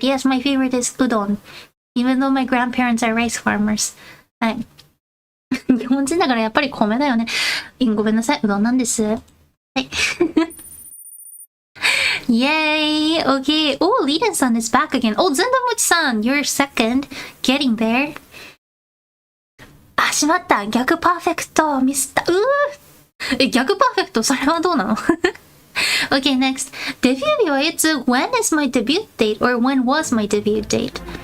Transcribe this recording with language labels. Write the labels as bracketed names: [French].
[English] Yes, my favorite is udon. Even though my grandparents are rice farmers. [Japanese] はい。日本人だからやっぱり米だよね。ごめんなさい。うどんなんです。はい。 [English] Yay! Okay. Oh, Liden-san is back again. Oh, Zendamuchi-san, you're second. Getting there. [Japanese] あ、しまった。逆パーフェクト。ミスった。逆パーフェクトそれはどうなの [English] Okay, next. [Japanese] デビュー日はいつ [English] When is my debut date? Or when was my debut date?